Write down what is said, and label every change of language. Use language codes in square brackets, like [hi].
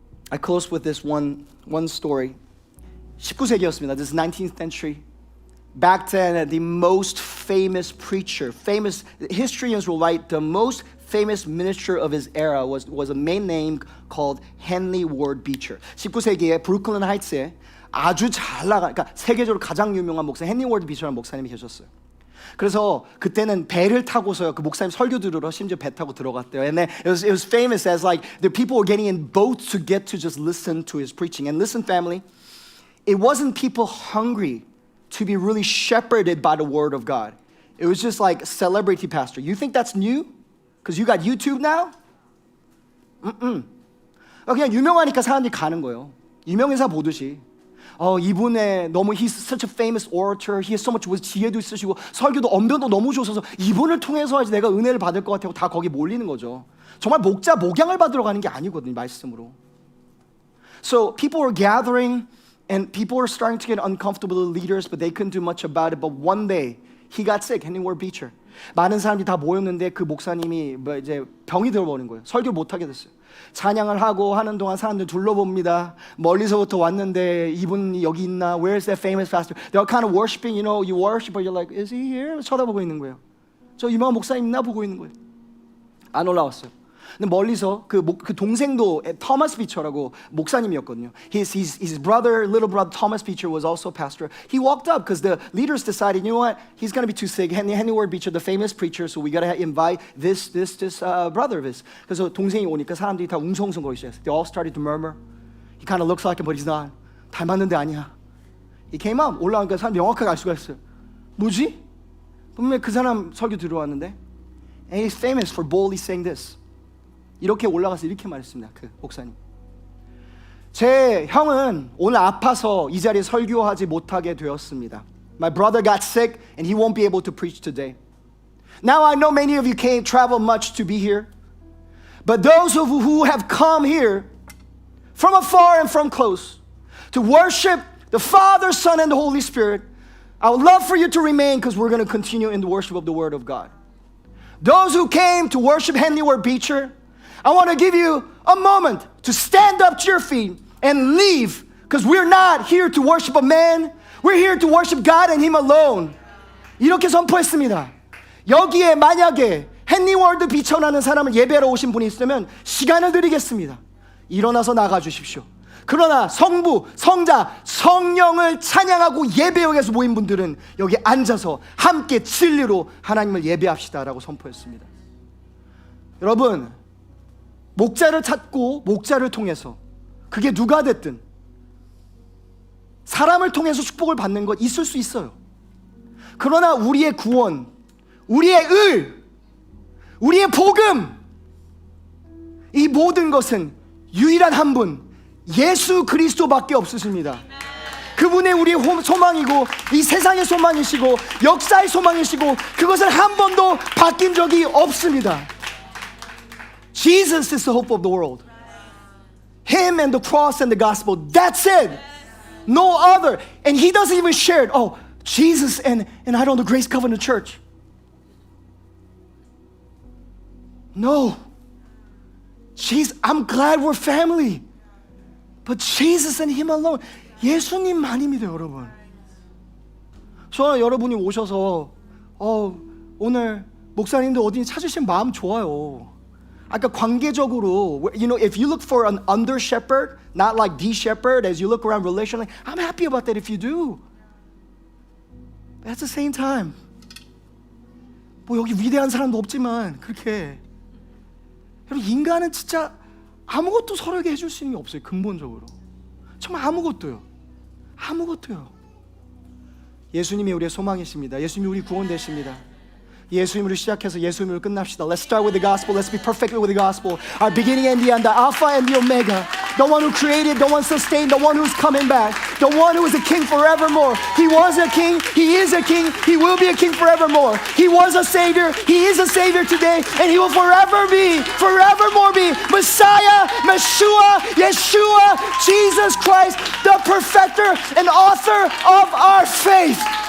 [en] I close with this one story. [ko] 19세기였습니다. [en] This is 19th century. Back then, the most famous preacher, famous historians will write, the most famous minister of his era was a man named called Henry Ward Beecher. [ko] 19세기에 브루클린 하이츠에 아주 잘 나가, 그러니까 세계적으로 가장 유명한 목사 헨리 워드 비처라는 목사님이 계셨어요. 그래서 그때는 배를 타고서요, 그 목사님 설교 들으러 심지어 배 타고 들어갔대요. [en] And then it was famous as like the people were getting in boats to get to just listen to his preaching. And listen, family, it wasn't people hungry to be really shepherded by the word of God. It was just like celebrity pastor. You think that's new? Because you got YouTube now? [ko] 그냥 유명하니까 사람들이 가는 거예요. 유명인사 보듯이. 이분의 너무 [en] he's such a famous orator. He has so much [ko] 지혜도 있으시고 설교도 언변도 너무 좋으셔서 이분을 통해서 내가 은혜를 받을 것 같아요. 다 거기 몰리는 거죠. 정말 목양을 받으러 가는 게 아니거든요. 말씀으로. [en] So people were gathering and people were starting to get uncomfortable with the leaders, but they couldn't do much about it. But one day he got sick. Henry Ward Beecher. [ko] 많은 사람들이 다 모였는데 그 목사님이 이제 병이 들어버린 거예요. 설교를 못 하게 됐어요. 찬양을 하고 하는 동안 사람들 둘러봅니다. 멀리서부터 왔는데 이분이 여기 있나? Where's that famous pastor? They're kind of worshiping, you know, you worship, but you're like, is he here? 쳐다보고 있는 거예요. 저 유명한 목사님 있나 보고 있는 거예요. 안 올라왔어요. 근데 멀리서 그 동생도 토마스 비처라고 목사님이었거든요. [en] His brother, little brother Thomas Beecher was also a pastor. He walked up because the leaders decided, you know what, he's gonna be too sick. Henry Ward Beecher, the famous preacher, so we gotta invite this brother of his. [ko] 그래서 동생이 오니까 사람들이 다 웅성웅성거리기 시작했어요. [en] They all started to murmur. He kind of looks like him, but he's not. [ko] 닮았는데 아니야. [en] He came up. [ko] 올라오니까 사람 명확하게 알 수가 있어요. 뭐지? 분명히 그 사람 설교 들어왔는데. [en] And he's famous for boldly saying this. [ko] 이렇게 올라가서 이렇게 말했습니다. 그 목사님. 제 형은 오늘 아파서 이 자리에 설교하지 못하게 되었습니다. [en] My brother got sick and he won't be able to preach today. Now I know many of you can't travel much to be here. But those of you who have come here from afar and from close to worship the Father, Son, and the Holy Spirit, I would love for you to remain because we're going to continue in the worship of the Word of God. Those who came to worship Henry Ward Beecher, I want to give you a moment to stand up to your feet and leave, because we're not here to worship a man. We're here to worship God and Him alone. [ko] 이렇게 선포했습니다. 여기에 만약에 헨리 월드 비처라는 사람을 예배하러 오신 분이 있으면 시간을 드리겠습니다. 일어나서 나가 주십시오. 그러나 성부, 성자, 성령을 찬양하고 예배하기 위해서 모인 분들은 여기 앉아서 함께 진리로 하나님을 예배합시다라고 선포했습니다. 여러분, 목자를 찾고 목자를 통해서, 그게 누가 됐든 사람을 통해서 축복을 받는 것 있을 수 있어요. 그러나 우리의 구원, 우리의 의, 우리의 복음, 이 모든 것은 유일한 한 분, 예수 그리스도밖에 없으십니다. 그분의 우리의 소망이고 이 세상의 소망이시고 역사의 소망이시고, 그것을 한 번도 바뀐 적이 없습니다. [en] Jesus is the hope of the world. Him and the cross and the gospel. That's it. No other. And he doesn't even share it. Oh, Jesus and I don't know, Grace Covenant Church. No. I'm glad we're family. But Jesus and Him alone. [ko] 예수님만입니다, 여러분. 저는 여러분이 오셔서 오늘 목사님들 어디 찾으신 마음 좋아요. 아까 관계적으로, [en] you know, if you look for an under shepherd, not like the shepherd, as you look around relationally, I'm happy about that if you do. But at the same time, [ko] 뭐 여기 위대한 사람도 없지만 그렇게 여러분 인간은 진짜 아무것도 서로에게 해줄 수 있는 게 없어요. 근본적으로 정말 아무것도요. 예수님이 우리의 소망이십니다. 예수님이 우리 구원 되십니다. 예수님으로 시작해서 예수님으로 끝납시다. [en] Let's start with the gospel. Let's be perfect with the gospel. Our beginning and the end, the Alpha and the Omega. The one who created, the one sustained, the one who's coming back. The one who is a king forevermore. He was a king, he is a king, he will be a king forevermore. He was a savior, he is a savior today, and he will forevermore be Messiah, Meshua, Yeshua, Jesus Christ, the perfecter and author of our faith.